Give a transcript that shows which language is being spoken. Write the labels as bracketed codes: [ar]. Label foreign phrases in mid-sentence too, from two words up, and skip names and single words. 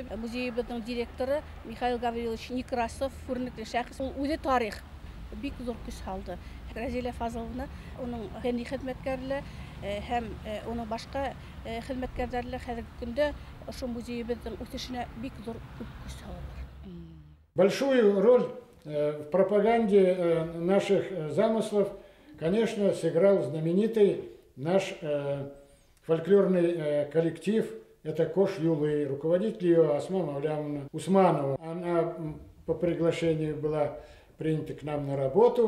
[ba] Музейебезнең директоры Михаил Гаврилович Некрасов, күренекле шәхес, ул үзе тарих бик зур көч салды. Разилә Фазыловна, уның фәнни хезмәткәрләре һәм уның башка хезмәткәрләре хәзерге көндә ошо музейебезнең үсешенә бик зур көч салалар. [ru] Большую роль в пропаганде наших замыслов, конечно, сыграл знаменитый наш фольклорный коллектив. Это Кош Юлы, руководитель ее Асма Мавлямовна Усманова. Она по приглашению была принята к нам на работу.